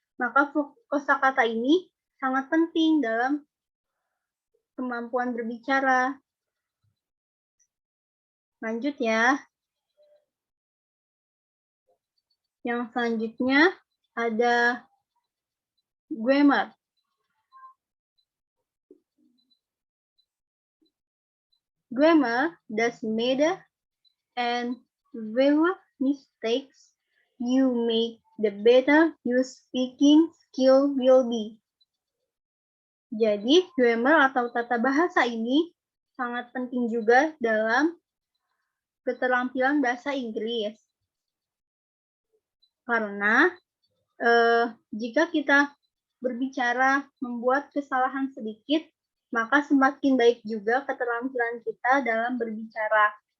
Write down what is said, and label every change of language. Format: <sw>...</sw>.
<id>Maka kosakata ini sangat penting dalam kemampuan berbicara. Lanjut ya. Yang selanjutnya ada grammar.</id> <en>Grammar does matter, and fewer mistakes you make, the better your speaking skill will be.</en> <id>Jadi, grammar atau tata bahasa ini sangat penting juga dalam keterampilan bahasa Inggris. Karena jika kita berbicara membuat kesalahan sedikit, maka semakin baik juga keterampilan kita dalam berbicara.</id>